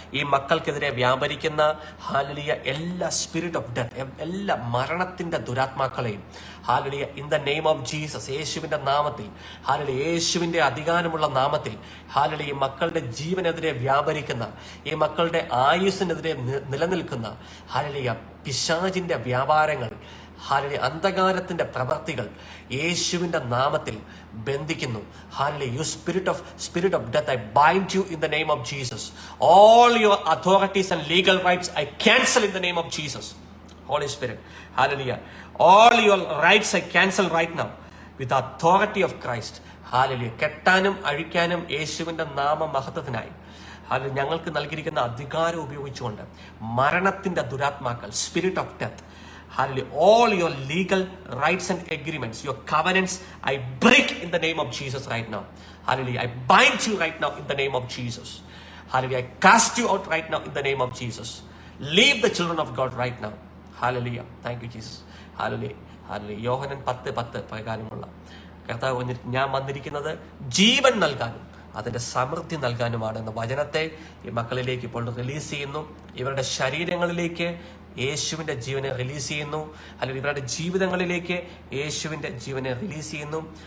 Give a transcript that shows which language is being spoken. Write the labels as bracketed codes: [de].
[ml] ഈ മക്കൾക്കെതിരെ വ്യാപരിക്കുന്ന ഹാലലിയ എല്ലാ സ്പിരിറ്റ് ഓഫ് ഡെത്ത്, എല്ലാ മരണത്തിൻ്റെ ദുരാത്മാക്കളെയും ഹാലലിയ, [en] in the name of Jesus, [ml] യേശുവിൻ്റെ നാമത്തിൽ, ഹാലലിയ, യേശുവിൻ്റെ അധികാരമുള്ള നാമത്തിൽ, ഹാലലിയ, ഈ മക്കളുടെ ജീവനെതിരെ വ്യാപരിക്കുന്ന, ഈ മക്കളുടെ ആയുസ്സിനെതിരെ നിലനിൽക്കുന്ന ഹാലലിയ പിശാചിന്റെ വ്യാപാരങ്ങൾ, ഹാലലിയ, അന്ധകാരത്തിന്റെ പ്രവർത്തികൾ യേശുവിന്റെ നാമത്തിൽ ബന്ധിക്കുന്നു. ഹാലലിയ. [en] You spirit of death, I bind you in the name of Jesus. All your authorities and legal rights I cancel in the name of Jesus. Holy Spirit, hallelujah. All your rights I cancel right now with authority of Christ. Hallelujah. [ml] കെട്ടാനും അഴിക്കാനും യേശുവിന്റെ നാമ മഹത്വത്തിനായി അത് ഞങ്ങൾക്ക് നൽകിയിരിക്കുന്ന അധികാരം ഉപയോഗിച്ചുകൊണ്ട് മരണത്തിന്റെ ദുരാത്മാക്കൾ, [en] Spirit of death, hallelujah, all your legal rights and agreements, your covenants, I break in the name of Jesus right now. Hallelujah. I bind you right now in the name of Jesus. Hallelujah. I cast you out right now in the name of Jesus. Leave the children of God right now. Hallelujah. Thank you, Jesus. Hallelujah. Hallelujah. [ml] യോഹന്നാൻ 10:10 പ്രകാരമുള്ള കർത്താവ് പറഞ്ഞിട്ട്, ഞാൻ വന്നിരിക്കുന്നത് ജീവൻ നൽകാനും അതിന്റെ സമൃദ്ധി നൽകാനുമാണ് എന്ന വചനത്തെ ഈ മക്കളിലേക്ക് ഇപ്പോൾ റിലീസ് ചെയ്യുന്നു. ഇവരുടെ ശരീരങ്ങളിലേക്ക് യേശുവിന്റെ ജീവനെ റിലീസ് ചെയ്യുന്നു. അല്ലെങ്കിൽ ഇവരുടെ ജീവിതങ്ങളിലേക്ക് യേശുവിന്റെ ജീവനെ റിലീസ് ചെയ്യുന്നു.